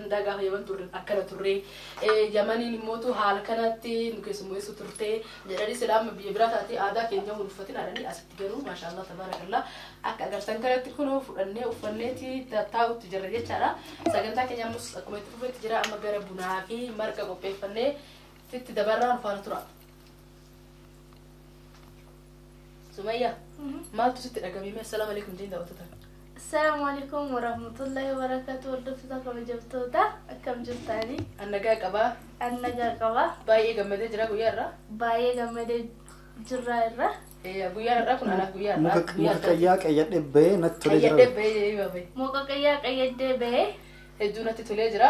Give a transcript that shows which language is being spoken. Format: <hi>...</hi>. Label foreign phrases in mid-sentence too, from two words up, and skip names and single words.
<om>danda'a gaafa Yemen turre akkana turre Yemaniin immootu haala kanatti nu keessummeessu turte jedhanii silaama biyya biraa taatee aadaa keenya wal uffatin haadhanii asitti garuu</om> <ar>ما شاء الله تبارك الله</ar> <om>akka agartan kanatti kunoo fudhannee uffanneeti taa'utti jirra jechaadha sagantaa keenya ammus akkuma itti fufetti jira amma gara bunaa fi marqa qopheeffannee sitti dabarraan faana tura Sumayyaa maaltu sitti dhagamime</om> <ar>السلام عليكم</ar> <om>jeen daawwatatan</om> <ar>السلام عليكم ورحمة الله وبركاته</ar> <om>hordoftoota kabajamtoota akkam jirtanii annagaa qaba baay'ee gammadee jira guyyaa irraa baay'ee gammadee jirra irra guyyaa irraa kun anaaf guyyaa irraa muka qayyaa qayyadhee ba'ee natti tolee jira muka qayyaa qayyadhee ba'ee hedduu natti tolee jira</om>